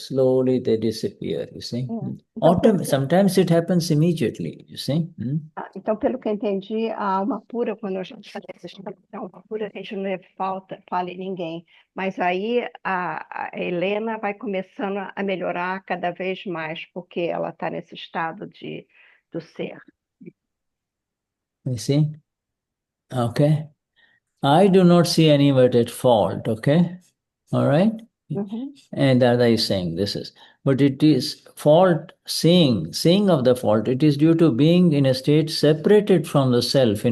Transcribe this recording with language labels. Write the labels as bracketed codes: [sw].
[en] Slowly they disappear, you see. Sometimes it happens immediately, you see. [pt] Então, pelo que eu entendi, a alma pura, quando a gente fala dessa alma pura, a gente não vê falha em ninguém. Mas aí a Helena vai começando a melhorar cada vez mais, porque ela está nesse estado do ser. [en] You see? Okay. I do not see anybody at fault, okay? All right? And Dada is saying this is. But it is fault, seeing of the fault, it is due to being in a state separated from the self.